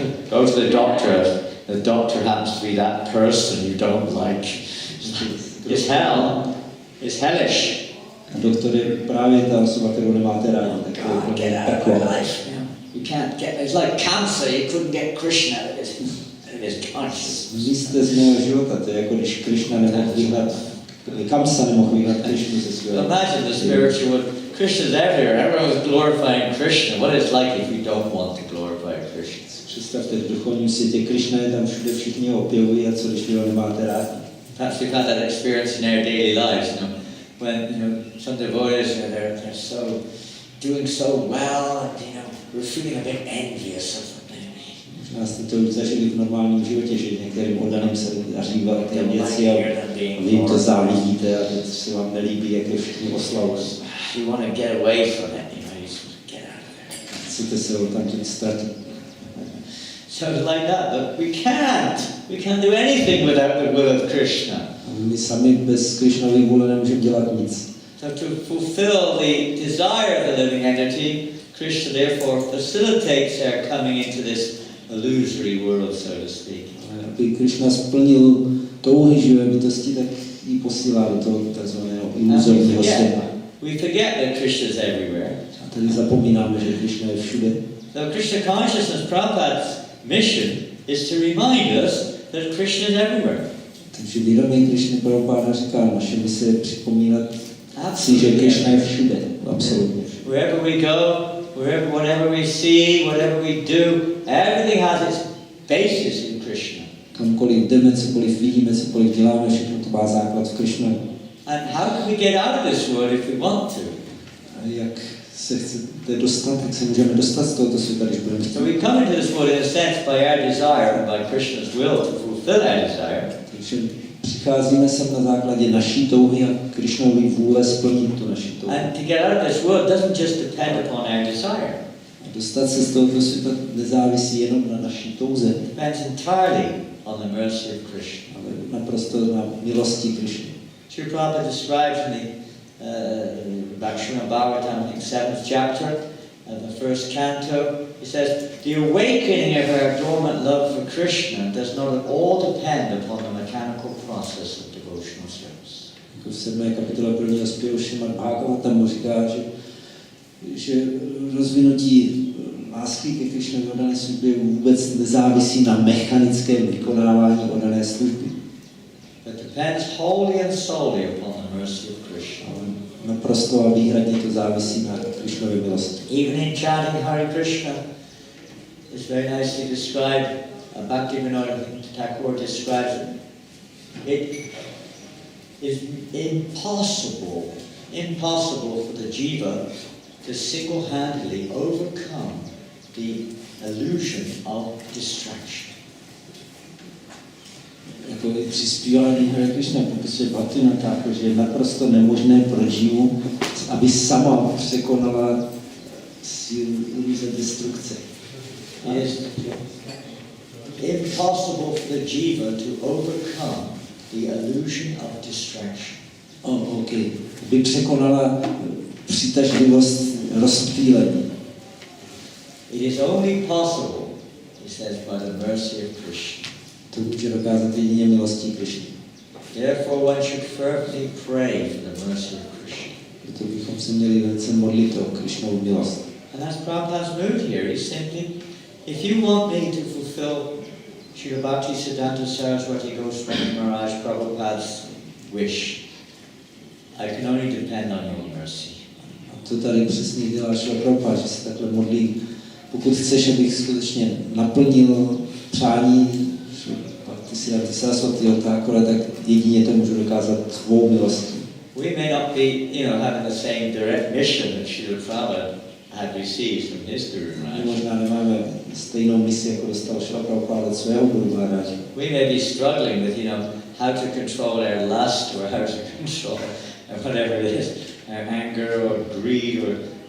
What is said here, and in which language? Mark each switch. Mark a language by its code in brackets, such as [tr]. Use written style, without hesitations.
[en] Go to the doctor. The doctor happens to be that person you don't like. It's hell. It's hellish. [cs] Doktor je právě ta osoba, kterou nemáte rádi. [en] God, get out of my life. You can't get. It's like cancer. You couldn't get Krishna out of his conscience. [cs] Zjistíte z mého života, to je jako když Krishna nemohl vyhnat, Kamsa nemohl vyhnat Krishnu ze svého. [en] Imagine the spiritual world. Krishna's everywhere. Everyone's glorifying Krishna. What it's like if we don't want to glorify Krishna. [cs] Představte, v duchovním světě Krishna je tam všude, všichni ho opěvují a co když vy ho nemáte rádi. [en] Perhaps we've had that experience in our daily lives, when some devotees they're so doing so well, and we're feeling a bit envious of them. [cs] Možná jste to už zažili v normálním životě, že některým oddaným se daří velké věci a vy jim to závidíte a teď se vám nelíbí, jak je všichni oslavují. [en] You want to get away from it, you just get out of there. [cs] Chcete se ho tam teď ztratit. [en] So it's like that, but we can't. We can't do anything without the will of Krishna. [cs] My sami bez Krishnovy vůle nemůžeme dělat nic. [en] So to fulfill the desire of the living entity, Krishna therefore facilitates their coming into this illusory world, so to speak. [cs] Aby Krishna splnil touhy živé bytosti, tak ji posílá do toho takzvaného iluzorního světa. [en] We forget that Krishna is everywhere. [cs] A tady zapomínáme, že Krishna je všude. [en] So Krishna consciousness, Prabhupada's mission is to remind us that Krishna is everywhere. [cs] Takže vědomí Krishny Prabhupada říká, naše mise je připomínat si, že Krishna je všude, absolutně. [en] Wherever we go, whatever we see, whatever we do, everything has its basis in Krishna. [cs] Kamkoliv jdeme, cokoliv vidíme, cokoliv děláme, všechno to má základ v Krishna. [en] And how can we get out of this world if we want to? [cs] A jak se chcete dostat, tak se můžeme dostat z tohoto světa, když budeme chtít. [en] So we come into this world in a sense by our desire and by Krishna's will to fulfill our desire. [cs] Takže přicházíme sem na základě naší touhy a Krishnovy vůle splnit tu naši touhu. [en] And to get out of this world doesn't just depend upon our desire. [cs] A dostat se z tohoto světa nezávisí jenom na naší touze. [en] It depends entirely on the mercy of Krishna. [cs] Ale naprosto na milosti Krishny. [en] Srila Prabhupada describes in the Bhagavata, I think 7th chapter, the first canto, he says, the awakening of our dormant love for Krishna does not at all depend upon the mechanical process of devotional service. [cs] V 7. kapitole 1. zpěvu Šrimad Bhagavata mu říká, že rozvinutí lásky ke Krishnovi oddané službě vůbec nezávisí na mechanickém vykonávání oddané služby. [en] It depends wholly and solely upon the mercy of Krishna. [cs] Naprosto a výhradně to závisí na Krishnově milosti. [en] Even in chanting Hare Krishna, it's very nicely described. Bhaktivinoda Thakur describes it. It is impossible for the jiva to single-handedly overcome the illusion of distraction. [cs] Jako při zpívání Hare Krishna popisuje Bhaktivinoda Thakur, že je naprosto nemožné pro živu, aby sama překonala iluze destrukce. [en] It is impossible for the jiva to overcome the illusion of distraction. Okay. [cs] Aby překonala přitažlivost rozptýlení. [en] It is only possible, he says, by the mercy of Krishna. [cs] To může dokázat jedině milostí Krishny. [en] Therefore one should fervently pray for the mercy of Krishna. [cs] Proto bychom se měli velice modlit o Krishnovu milost. [en] And that's Prabhupada's mood here. He's simply, if you want me to fulfill Srila Bhaktisiddhanta Saraswati Goswami Maharaj Prabhupada's wish, I can only depend on your mercy. [cs] A to tady přesně dělá Srila Prabhupada, že se takhle modlí. Pokud chceš, abych skutečně naplnil přání Bhaktisiddhanta Saraswatiho Thakura, tak jedině to můžu dokázat tvou milostí. [en] We may not be, having the same direct mission that Srila Prabhupada had received from his Guru Maharaj. [cs] Možná nemáme stejnou misi, jako dostal Srila Prabhupada od svého Guru Maharaj. [en] We may be struggling with, how to control our lust or how to control whatever it is, our anger or greed or